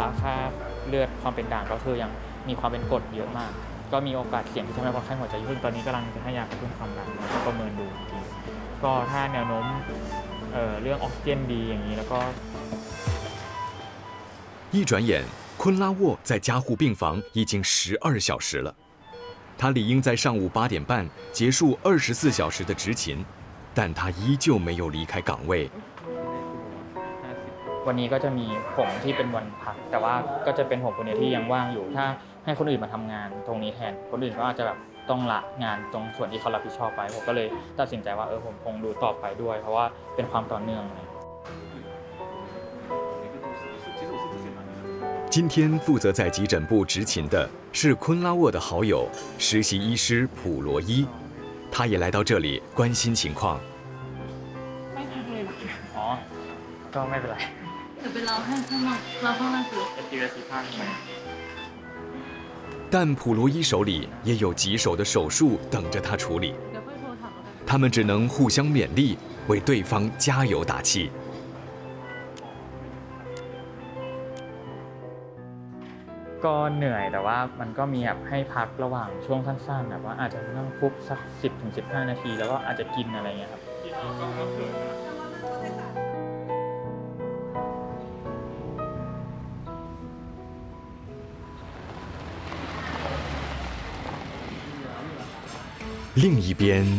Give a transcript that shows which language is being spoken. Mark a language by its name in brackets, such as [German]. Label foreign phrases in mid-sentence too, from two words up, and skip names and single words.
[Thai] ค่าเลือดความเป็นด่างก็คือยังมีความเป็นกรดเยอะมากก็มีโอกาสเสี่ยงที่จะทำให้คนไข้หัวใจหยุดตอนนี้กำลังจะให้ยากระตุ้นความดันแล้วก็ประเมินดูทีก็ถ้าแนวโน้มเรื่องออกซิเจนดีอย่างนี้แล้วก็ [Chinese] 一转眼昆拉沃在加护病房已经12小时了，他理应在上午8点半结束24小时的执勤，但他依旧没有离开岗位。 [Thai] วันนี้ก็จะมีผมที่เป็นวันพักแต่ว่าก็จะเป็นผมคนเดียวที่ยังว่างอยู่ถ้าให้คนอื่นมาทำงานตรงนี้แทนคนอื่นก็อาจจะแบบต้องละงานตรงส่วนที่เขารับผิดชอบไปผมก็เลยตัดสินใจว่าผมคงดูต่อไปด้วยเพราะว่าเป็นความต่อเนื่อง [Chinese] 今天负责在急诊部执勤的是昆拉沃的好友实习医师普罗伊，他也来到这里关心情况。 [Thai] ไม่พักเลยหรอ อ๋อก็ไม่เป็นไร เดี๋ยวไปรอให้ข้างนอกรอข้างล่างสิ [Chinese] 但普罗伊手里也有棘手的手术等着他处理，他们只能互相勉励，为对方加油打气。 [Thai] ก็เหนื่อยแต่ว่ามันก็มีแบบให้พักระหว่างช่วงสั้นๆแบบว่าอาจจะนั่งฟุบสัก10-15 นาทีแล้วก็อาจจะกินอะไรเงี้ยครับ [Chinese] 另一边